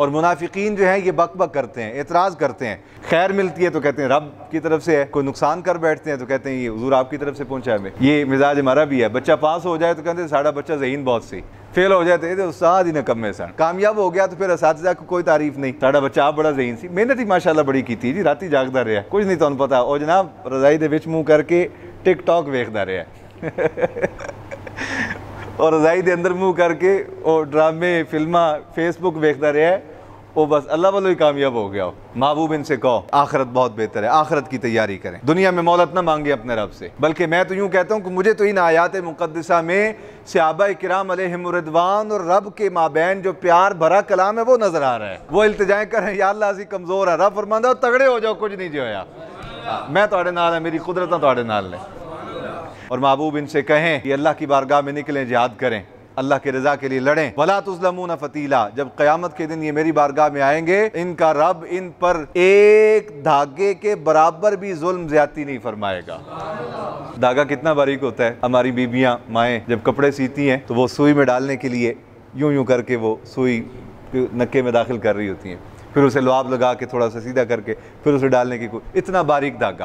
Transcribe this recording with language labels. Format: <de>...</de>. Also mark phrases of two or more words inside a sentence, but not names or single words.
<ur>اور منافقین جو ہیں یہ بک بک کرتے ہیں، اعتراض کرتے ہیں. خیر ملتی ہے تو کہتے ہیں رب کی طرف سے ہے، کوئی نقصان کر بیٹھتے ہیں تو کہتے ہیں یہ حضور آپ کی طرف سے پہنچا ہے. یہ مزاج ہمارا بھی ہے. بچہ پاس ہو جائے تو کہتے ہیں</ur> <pa>ساڑھا بچہ ذہین بہت سی،</pa> <ur>فیل ہو جاتے ہیں استاد ہی نہ کم میں سن. کامیاب ہو گیا تو پھر اساتذہ کو کوئی تعریف نہیں،</ur> <pa>ساڑھا بچہ آپ بڑا ذہین سی. محنت ہی ماشاءاللہ بڑی کی جی، راتی جاگدا رہا،</pa> <ur>کچھ نہیں تمہیں پتا.</ur> <pa>اور جناب رضائی دے وچ منہ کر کے ٹک ٹاک ویکھدا رہا اور رضائی دے اندر منہ کر کے اور ڈرامے، فلماں، فیس بک ویکھدا رہا ہے.</pa> <ur>وہ بس اللہ والوں ہی کامیاب ہو گیا ہو. محبوب ان سے کہو آخرت بہت بہتر ہے، آخرت کی تیاری کریں، دنیا میں مولت نہ مانگیں اپنے رب سے. بلکہ میں تو یوں کہتا ہوں کہ مجھے تو ان آیات مقدسہ میں صحابہ کرام علیہم الرضوان اور رب کے مابین جو پیار بھرا کلام ہے وہ نظر آ رہا ہے.</ur> <pa>وہ التجائیں کریں یا اللہ اسی کمزور ہے، رب فرماندا تگڑے ہو جاؤ، کچھ نہیں جو ہویا، میں تواڈے نال ہاں، میری قدرتاں تواڈے نال نے.</pa> <ur>اور محبوب ان سے کہیں کہ اللہ کی بارگاہ میں نکلیں، جہاد کریں، اللہ کی رضا کے لیے لڑیں.</ur> <ar>وَلَا تُظْلَمُونَ فَتِيلًا.</ar> <ur>جب قیامت کے دن یہ میری بارگاہ میں آئیں گے، ان کا رب ان پر ایک دھاگے کے برابر بھی ظلم زیادتی نہیں فرمائے گا. دھاگا کتنا باریک ہوتا ہے. ہماری بیبیاں، مائیں جب کپڑے سیتی ہیں تو وہ سوئی میں ڈالنے کے لیے یوں یوں کر کے وہ سوئی نکے میں داخل کر رہی ہوتی ہیں، پھر اسے لعاب لگا کے تھوڑا سا سیدھا کر کے پھر اسے ڈالنے کی اتنا باریک دھاگا.</ur>